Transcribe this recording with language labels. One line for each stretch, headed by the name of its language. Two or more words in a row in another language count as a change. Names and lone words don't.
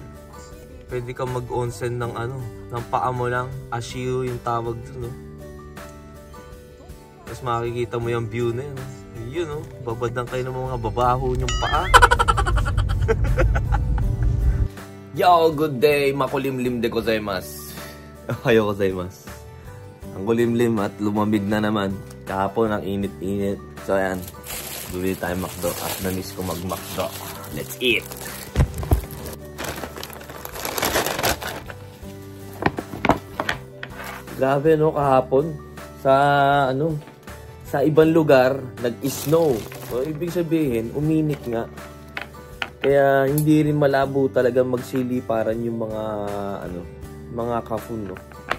Filipino: Pwede kang mag-onsen ng ano, ng paa mo lang. Ashiyo yung tawag dun, no? Tapos makikita mo yung view na yun, no? Yun, no? Babad lang kayo ng mga babaho yung paa.
English: Yo, good day!
Japanese: Makulimlim でございます. おはようございます.
Filipino: Ang kulimlim at lumamig na naman. Kahapon ang init-init. So ayan, bumili tayo McDo at na-miss ko mag-McDo.
English: Let's eat!
Filipino: Grabe, no, kahapon sa ibang lugar nag-snow. So ibig sabihin, uminit nga. Kaya hindi rin malabo talaga magsiliparan yung mga kafun, no.